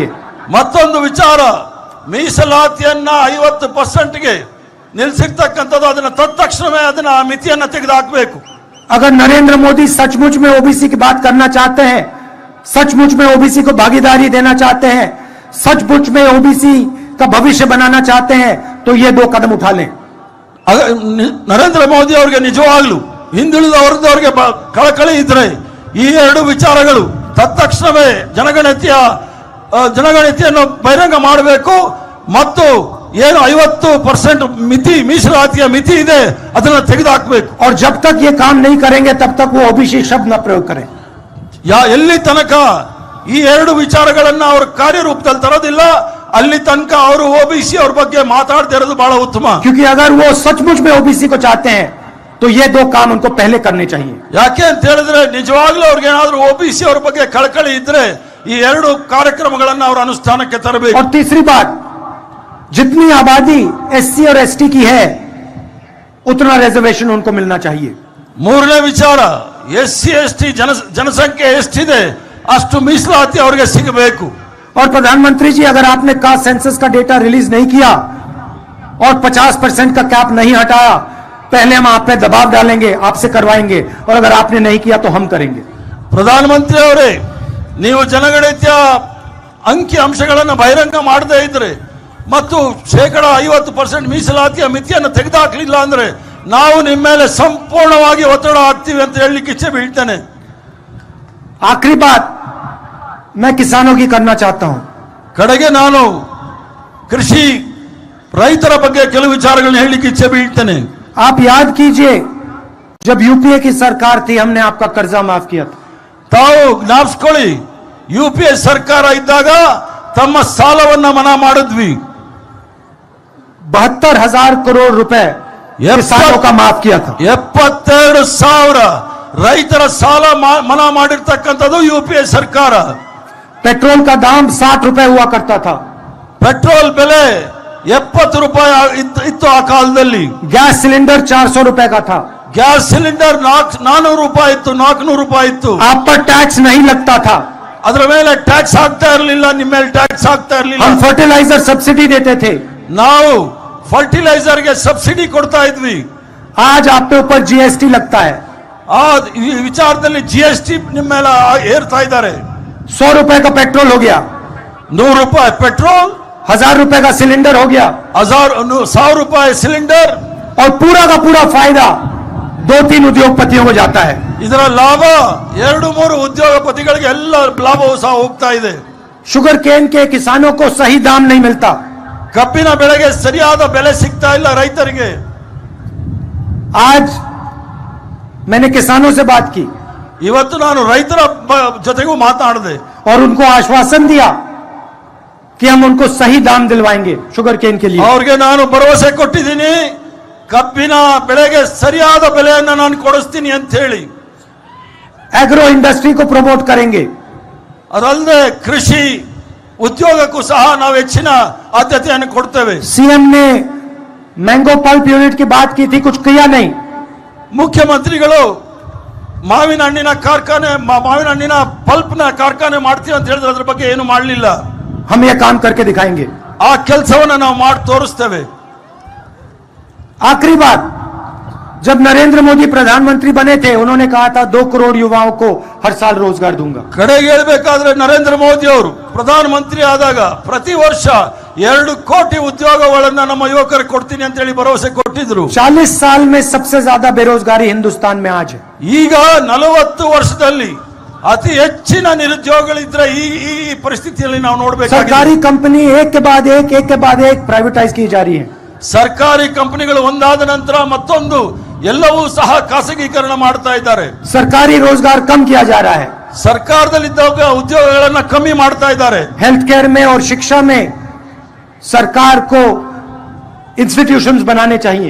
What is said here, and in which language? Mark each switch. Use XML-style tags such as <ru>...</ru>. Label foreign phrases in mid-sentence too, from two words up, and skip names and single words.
<kn>ಮತ್ತೊಂದು ವಿಚಾರ, ಮೀಸಲಾತಿಯನ್ನ 50%ಗೆ ನಿಲ್ಲಿಸಿರ್ತಕ್ಕಂಥದ್ದು ಅದನ್ನ ತಕ್ಷಣವೇ ಅದನ್ನ ಮಿತಿಯನ್ನ ತೆಗೆದುಹಾಕಬೇಕು.</kn> <hi>अगर नरेंद्र मोदी सचमुच में ओबीसी की बात करना चाहते हैं, सचमुच में ओबीसी को भागीदारी देना चाहते हैं, सचमुच में ओबीसी का भविष्य बनाना चाहते हैं, तो ये 2 कदम उठा लें।</hi> <kn>ನರೇಂದ್ರ ಮೋದಿ ಅವರಿಗೆ ನಿಜವಾಗ್ಲೂ ಹಿಂದುಳಿದ ವರ್ಗದವರಿಗೆ ಕಳಕಳಿ ಇದ್ರೆ ಈ 2 ವಿಚಾರಗಳು ತಕ್ಷಣವೇ ಜನಗಣತಿಯನ್ನು ಬಹಿರಂಗ ಮಾಡಬೇಕು ಮತ್ತು ಏನು 50% ಮಿತಿ, ಮೀಸಲಾತಿಯ ಮಿತಿ ಇದೆ ಅದನ್ನ ತೆಗೆದುಹಾಕಬೇಕು.</kn> <hi>और जब तक ये काम नहीं करेंगे तब तक वो ओबीसी शब्द न प्रयोग करें।</hi> <kn>ಎಲ್ಲಿ ತನಕ ಈ 2 ವಿಚಾರಗಳನ್ನ ಅವರು ಕಾರ್ಯರೂಪದಲ್ಲಿ ತರೋದಿಲ್ಲ ಅಲ್ಲಿ ತನಕ ಅವರು ಓಬಿಸಿ ಅವ್ರ ಬಗ್ಗೆ ಮಾತಾಡದೇ ಇರೋದು ಬಹಳ ಉತ್ತಮ.</kn> <hi>क्योंकि अगर वो सचमुच में ओबीसी को चाहते हैं तो ये 2 काम उनको पहले करने चाहिए।</hi> <kn>ಯಾಕೆ ಅಂತ ಹೇಳಿದ್ರೆ ನಿಜವಾಗ್ಲೂ ಅವ್ರಿಗೆ ಏನಾದ್ರೂ ಓಬಿಸಿ ಅವ್ರ ಬಗ್ಗೆ ಕಳಕಳಿ ಇದ್ರೆ ಈ 2 ಕಾರ್ಯಕ್ರಮಗಳನ್ನ ಅವರು ಅನುಷ್ಠಾನಕ್ಕೆ ತರಬೇಕು.</kn> <hi>और तीसरी बात, जितनी आबादी एससी और एसटी की है उतना रिजर्वेशन उनको मिलना चाहिए।</hi> <kn>ಮೂರನೇ ವಿಚಾರ, ಎಸ್ಸಿ, ಎಸ್ಟಿ ಜನಸಂಖ್ಯೆ ಎಷ್ಟಿದೆ ಅಷ್ಟು ಮೀಸಲಾತಿ ಅವರಿಗೆ ಸಿಗಬೇಕು.</kn> <hi>और प्रधानमंत्री जी, अगर आपने</hi> <en>caste census</en> <hi>का डेटा रिलीज नहीं किया और 50% का कैप नहीं हटाया, पहले हम आप पे दबाव डालेंगे, आपसे करवाएंगे, और अगर आपने नहीं किया तो हम करेंगे।</hi> <kn>ಪ್ರಧಾನಮಂತ್ರಿ ಅವರೇ, ನೀವು ಜನಗಣತಿಯ ಅಂಕಿ ಅಂಶಗಳನ್ನು ಬಹಿರಂಗ ಮಾಡದೇ ಇದ್ರೆ ಮತ್ತು 50% ಮೀಸಲಾತಿಯ ಮಿತಿಯನ್ನು ತೆಗೆದುಹಾಕಲಿಲ್ಲ ಅಂದ್ರೆ ನಾವು ನಿಮ್ಮ ಮೇಲೆ ಸಂಪೂರ್ಣವಾಗಿ ಒತ್ತಡ ಹಾಕ್ತೀವಿ ಅಂತ ಹೇಳಲಿಕ್ಕೆ ಇಚ್ಛೆ ಬೀಳ್ತೇನೆ.</kn> <hi>आखिरी बात मैं किसानों की करना चाहता हूं।</hi> <kn>ಕಡೆಗೆ ನಾನು ಕೃಷಿ ರೈತರ ಬಗ್ಗೆ ಕೆಲವು ವಿಚಾರಗಳನ್ನು ಹೇಳಲಿಕ್ಕೆ ಇಚ್ಛೆ ಬೀಳ್ತೇನೆ.</kn> <hi>आप याद कीजिए, जब यूपीए की सरकार थी हमने आपका कर्जा माफ किया था।</hi> <kn>ತಾವು ಜ್ಞಾಪಿಸ್ಕೊಳ್ಳಿ, ಯುಪಿಎ ಸರ್ಕಾರ ಇದ್ದಾಗ ತಮ್ಮ ಸಾಲವನ್ನ ಮನಾ ಮಾಡಿದ್ವಿ.</kn> <hi>72,000 करोड़ रुपए किसानों का माफ किया था।</hi> <kn>72,000 ರೈತರ ಸಾಲ ಮನಾ ಮಾಡಿರ್ತಕ್ಕಂಥದ್ದು ಯುಪಿಎ ಸರ್ಕಾರ.</kn> <hi>पेट्रोल का दाम 60 रुपए हुआ करता था।</hi> <kn>ಪೆಟ್ರೋಲ್ ಬೆಲೆ 70 ರೂಪಾಯಿ ಇತ್ತು ಆ ಕಾಲದಲ್ಲಿ.</kn> <en>gas cylinder</en> <hi>400 रुपए का था।</hi> <en>gas cylinder</en> <kn>400 ರೂಪಾಯಿ ಇತ್ತು, 400 ರೂಪಾಯಿ ಇತ್ತು.</kn> <hi>आप पर टैक्स नहीं लगता था।</hi> <kn>ಅದರ ಮೇಲೆ ಟ್ಯಾಕ್ಸ್ ಹಾಕ್ತಾ ಇರಲಿಲ್ಲ, ನಿಮ್ಮ ಮೇಲೆ ಟ್ಯಾಕ್ಸ್ ಹಾಕ್ತಾ ಇರಲಿಲ್ಲ.</kn> <hi>हम</hi> <en>fertilizer subsidy</en> <hi>देते थे।</hi> <kn>ನಾವು ಫರ್ಟಿಲೈಸರ್ಗೆ ಸಬ್ಸಿಡಿ ಕೊಡ್ತಾ ಇದ್ವಿ.</kn> <hi>आज आप पे ऊपर जीएसटी लगता है।</hi> <kn>ಆ ವಿಚಾರದಲ್ಲಿ ಜಿಎಸ್ಟಿ ನಿಮ್ಮ ಮೇಲೆ ಏರ್ತಾ ಇದ್ದಾರೆ.</kn> <hi>100 रुपए का पेट्रोल हो गया,</hi> <kn>100 ರೂಪಾಯಿ ಪೆಟ್ರೋಲ್,</kn> <hi>1000 रुपए का सिलेंडर हो गया,</hi> <kn>1,000 ರೂಪಾಯಿ ಸಿಲಿಂಡರ್.</kn> <hi>और पूरा का पूरा फायदा 2-3 उद्योगपतियों को जाता है।</hi> <kn>ಇದರ ಲಾಭ 2-3 ಉದ್ಯೋಗಪತಿಗಳಿಗೆ ಎಲ್ಲ ಲಾಭವೂ ಸಹ ಹೋಗ್ತಾ ಇದೆ.</kn> <en>sugar cane</en> <hi>के किसानों को सही दाम नहीं मिलता।</hi> <kn>ಕಬ್ಬಿನ ಬೆಳೆಗೆ ಸರಿಯಾದ ಬೆಲೆ ಸಿಗ್ತಾ ಇಲ್ಲ ರೈತರಿಗೆ.</kn> <hi>आज मैंने किसानों से बात की</hi> <kn>ಇವತ್ತು ನಾನು ರೈತರ ಜೊತೆಗೂ ಮಾತನಾಡಿದೆ.</kn> <hi>और उनको आश्वासन दिया कि हम उनको सही दाम दिलवाएंगे</hi> <en>sugar cane</en> <hi>के लिए।</hi> <kn>ಅವ್ರಿಗೆ ನಾನು ಭರವಸೆ ಕೊಟ್ಟಿದ್ದೀನಿ, ಕಬ್ಬಿನ ಬೆಳೆಗೆ ಸರಿಯಾದ ಬೆಲೆಯನ್ನು ನಾನು ಕೊಡಿಸ್ತೀನಿ ಅಂತ ಹೇಳಿ.</kn> <en>agro industry</en> <hi>को प्रमोट करेंगे।</hi> <kn>ಅದಲ್ಲದೆ ಕೃಷಿ ಉದ್ಯೋಗಕ್ಕೂ ಸಹ ನಾವು ಹೆಚ್ಚಿನ ಆದ್ಯತೆಯನ್ನು ಕೊಡ್ತೇವೆ.</kn> <hi>सीएम ने</hi> <en>mango pulp unit</en> <hi>की बात की थी, कुछ किया नहीं।</hi> <kn>ಮುಖ್ಯಮಂತ್ರಿಗಳು ಮಾವಿನ ಹಣ್ಣಿನ ಕಾರ್ಖಾನೆ ಮಾವಿನ ಹಣ್ಣಿನ ಪಲ್ಪ್ನ ಕಾರ್ಖಾನೆ ಮಾಡ್ತೀವಿ ಅಂತ ಹೇಳಿದ್ರೆ ಅದ್ರ ಬಗ್ಗೆ ಏನು ಮಾಡಲಿಲ್ಲ.</kn> <hi>हम यह काम करके दिखाएंगे।</hi> <kn>ಆ ಕೆಲಸವನ್ನ ನಾವು ಮಾಡಿ ತೋರಿಸ್ತೇವೆ.</kn> <hi>आखिरी बात, जब नरेंद्र मोदी प्रधानमंत्री बने थे उन्होंने कहा था 2 करोड़ युवाओं को हर साल रोजगार दूंगा।</hi> <kn>ಕಡೆಗೆ ಹೇಳಬೇಕಾದ್ರೆ ನರೇಂದ್ರ ಮೋದಿ ಅವರು ಪ್ರಧಾನಮಂತ್ರಿ ಆದಾಗ ಪ್ರತಿ ವರ್ಷ 2 ಕೋಟಿ ಉದ್ಯೋಗಗಳನ್ನು ನಮ್ಮ ಯುವಕರಿಗೆ ಕೊಡ್ತೀನಿ ಅಂತ ಹೇಳಿ ಭರವಸೆ ಕೊಟ್ಟಿದ್ರು.</kn> <hi>40 साल में सबसे ज्यादा बेरोजगारी हिंदुस्तान में आज है।</hi> <kn>ಈಗ 40 ವರ್ಷದಲ್ಲಿ ಅತಿ ಹೆಚ್ಚಿನ ನಿರುದ್ಯೋಗಗಳಿದ್ರೆ ಈ ಪರಿಸ್ಥಿತಿಯಲ್ಲಿ ನಾವು ನೋಡಬೇಕಾಗಿದೆ.</kn> <hi>सरकारी कंपनी एक के बाद एक प्राइवेटाइज की जा रही है।</hi> <kn>ಸರ್ಕಾರಿ ಕಂಪನಿಗಳು ಒಂದಾದ ನಂತರ ಮತ್ತೊಂದು ಎಲ್ಲವೂ ಸಹ ಖಾಸಗೀಕರಣ ಮಾಡ್ತಾ ಇದ್ದಾರೆ.</kn> <hi>सरकारी रोजगार कम किया जा रहा है।</hi> <kn>ಸರ್ಕಾರದಲ್ಲಿದ್ದ ಉದ್ಯೋಗಗಳನ್ನ ಕಮ್ಮಿ ಮಾಡ್ತಾ ಇದ್ದಾರೆ.</kn> <en>health care</en> <hi>में और शिक्षा में सरकार को इंस्टीट्यूशंस बनाने चाहिए।</hi>